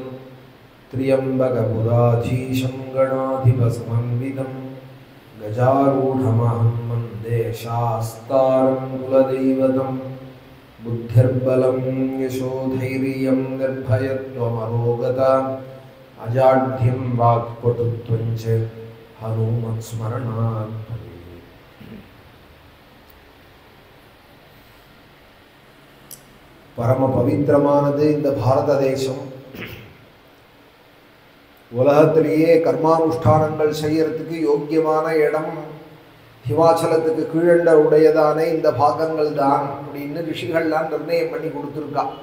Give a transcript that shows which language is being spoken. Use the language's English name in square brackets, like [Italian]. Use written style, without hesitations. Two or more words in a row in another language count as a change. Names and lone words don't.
[Sanskrit] त्र्यम्बकपुराधीशं गणाधिपसमन्वितं गजारूढमहं वन्दे शास्तारं कुलदैवतं बुद्धिर्बलं यशोधैर्यं निर्भयत्वमरोगता अजाढ्यं वाक्पटुत्वं च हनुमत्स्मरणात् [Tamil] பரம பவித்திரமானது இந்த பாரத தேசம். உலகத்திலேயே கர்மானுஷ்டானங்கள் செய்யறதுக்கு யோக்கியமான இடம் ஹிமாச்சலத்துக்கு கீழண்ட உடையதான இந்த பாகங்கள் தான் அப்படின்னு ரிஷிகள்லாம் நிர்ணயம் பண்ணி கொடுத்துருக்கா.